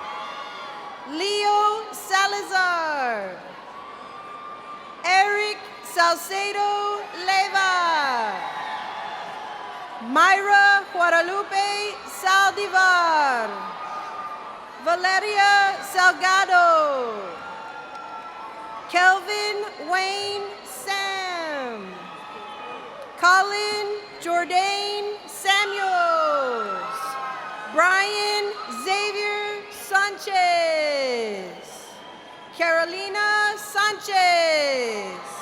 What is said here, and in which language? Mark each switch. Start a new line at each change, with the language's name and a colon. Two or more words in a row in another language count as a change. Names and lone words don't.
English: Leo Salazar. Eric Salcedo Leva. Myra Guadalupe Saldivar. Valeria Salgado. Kelvin Wayne Sam. Colin Jordan Samuels. Brian Xavier Sanchez. Carolina Sanchez.